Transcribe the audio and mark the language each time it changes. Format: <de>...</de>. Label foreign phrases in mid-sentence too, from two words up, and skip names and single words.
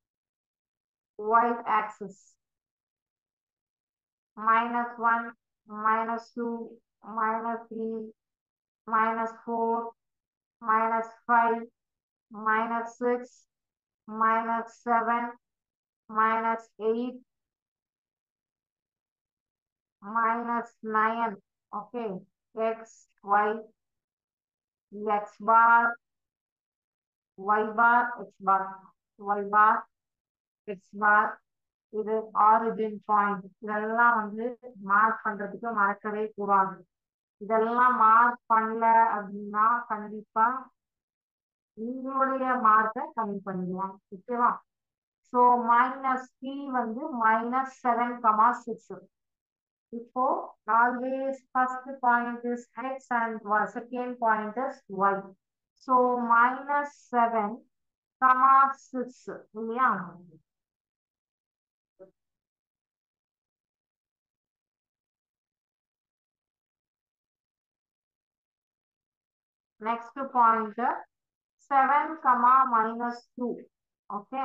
<en>Y-axis. -1, -2, -3, -4, -5, -6, -7, -8, -9. Okay. X, Y, X bar, Y bar, X bar, Y bar, X bar.</en> <ta>இது</ta> <en>origin point.</en> <ta>இதெல்லாம் மார்க் பண்றதுக்கு மறக்கவே கூடாது. இதெல்லாம் மார்க் பண்ணல அப்படின்னா கண்டிப்பா உங்களுடைய மார்க்கை கம்மி பண்ணிடுவாங்க.</ta> <en>ஓகேவா? ஸோ -p -7, இப்போ always first point is x and second point is y. So -7, 6 இல்லையா? Next point 7, -2. Okay.</en>